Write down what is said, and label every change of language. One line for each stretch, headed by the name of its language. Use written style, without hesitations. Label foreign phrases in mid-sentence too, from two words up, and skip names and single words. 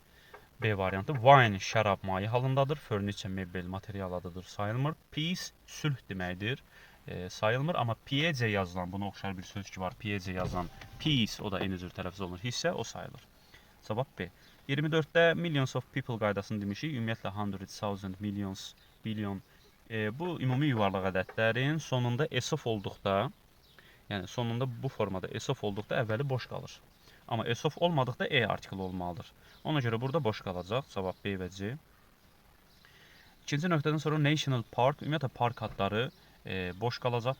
Azerbaijani: B variantı. Wine, şərab maye halındadır. Furniture, mebel, material adıdır. Sayılmır. Peace, sülh deməkdir. Sayılmır. Amma PEC yazılan, buna oxşar bir söz ki var. PEC yazılan peace, o da eyni cür tələffüz olunur. Hissə, o sayılır. Cavab B. 24-də
English: millions of people
Azerbaijani: qaydasını demişik. Ümumiyyətlə 100,000,
English: millions, billion.
Azerbaijani: Bu ümumi yuvarlaq ədədlərin sonunda ESOF olduqda, yəni sonunda bu formada ESOF olduqda əvvəli boş qalır. Amma ESOF olmadıqda E artikli olmalıdır. Ona görə burada boş qalacaq. Cavab B və C. İkinci nöqtədən sonra
English: national park,
Azerbaijani: ümumiyyətlə park adları boş qalacaq.